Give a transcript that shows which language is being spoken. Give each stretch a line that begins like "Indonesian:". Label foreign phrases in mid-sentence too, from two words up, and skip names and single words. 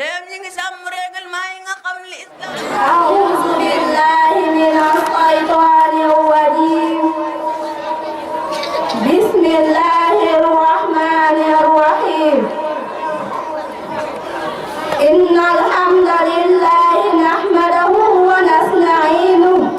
Wolof: ñi ngi sàmm règlement yi nga xam li islam.
Arabic: أعوذ بالله من الشيطان الرجيم بسم الله الرحمن الرحيم إن الحمد لله نحمده ونستعينه